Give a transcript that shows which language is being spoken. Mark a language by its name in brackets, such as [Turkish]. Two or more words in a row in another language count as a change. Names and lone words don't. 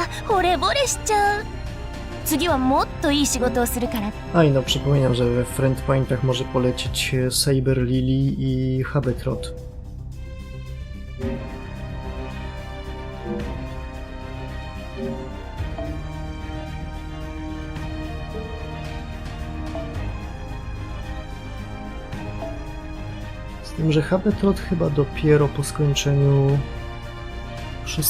[Japanese] 惚れ惚れしちゃう。次はもっといい仕事をするから。 [Polish] A i no, przypominam, że we Friend Pointach może polecieć Saber Lily i Habetrot. Z tym, że Habetrot chyba dopiero po skończeniu 6.